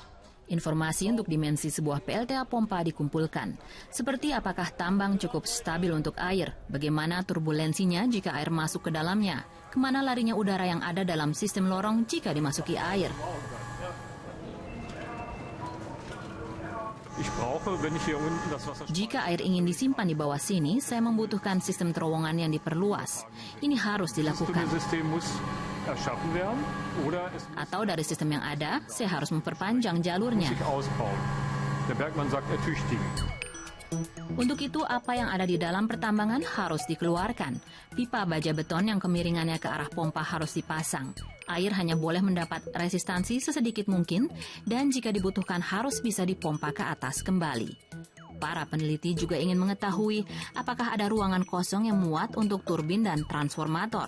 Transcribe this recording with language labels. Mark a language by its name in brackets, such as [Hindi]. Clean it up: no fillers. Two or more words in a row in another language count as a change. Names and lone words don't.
[Indonesian] Informasi untuk dimensi sebuah PLTA pompa dikumpulkan. Seperti apakah tambang cukup stabil untuk air, bagaimana turbulensinya jika air masuk ke dalamnya, kemana larinya udara yang ada dalam sistem lorong jika dimasuki air. [German] Ich brauche, wenn ich hier unten das Wasser... [Indonesian] Jika air ingin disimpan di bawah sini, saya membutuhkan sistem terowongan yang diperluas. Ini harus dilakukan. [German] Tunnelsystem muss erschaffen werden oder es [Indonesian] Atau dari sistem yang ada, saya harus memperpanjang jalurnya. [German] muss sich ausbauen. Der Bergmann sagt ertüchtigen. [Indonesian] Untuk itu, apa yang ada di dalam pertambangan harus dikeluarkan. Pipa baja beton yang kemiringannya ke arah pompa harus dipasang. Air hanya boleh mendapat resistansi sesedikit mungkin, dan jika dibutuhkan harus bisa dipompa ke atas kembali. Para peneliti juga ingin mengetahui apakah ada ruangan kosong yang muat untuk turbin dan transformator.